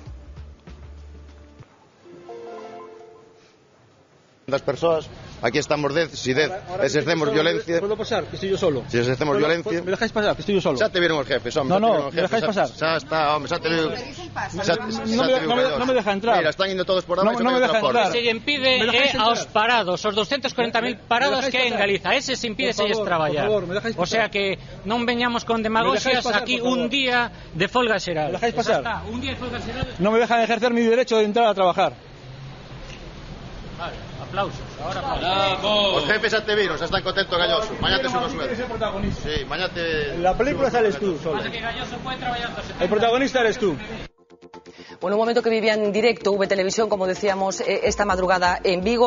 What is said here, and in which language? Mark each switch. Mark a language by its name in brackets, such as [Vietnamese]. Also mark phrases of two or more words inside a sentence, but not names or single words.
[Spanish] Las personas, aquí estamos si ejercemos violencia. ¿Puedo pasar? Que estoy yo solo. Si ejercemos violencia. ¿Me dejáis pasar? Que estoy yo solo. Ya te vieron los jefes, hombre. No, ¿me dejáis pasar? Ya está, hombre, ya te vieron. No me deja entrar. Mira, están yendo todos por abajo. No me deja entrar. [Galician] Se lle impide aos parados, os 240.000 parados que hai en Galiza. Ese se impide se lles traballar. O sea que non veñamos con demagogias aquí un día de folga xeral. [Spanish] ¿Me dejáis pasar? [Galician] Un día de folga xeral. [Spanish] No me dejan ejercer mi derecho de entrar a trabajar. Vale, aplausos. Ahora Los jefes ya te vieron, ya están contentos Galloso. Mañana te subo sueldo. Sí, mañana te... En la película sales tú solo. [Galician] pasa que Galloso puede traballar. [Spanish] El protagonista eres tú. Bueno, un momento que vivía en directo V Televisión, como decíamos, esta madrugada en Vigo.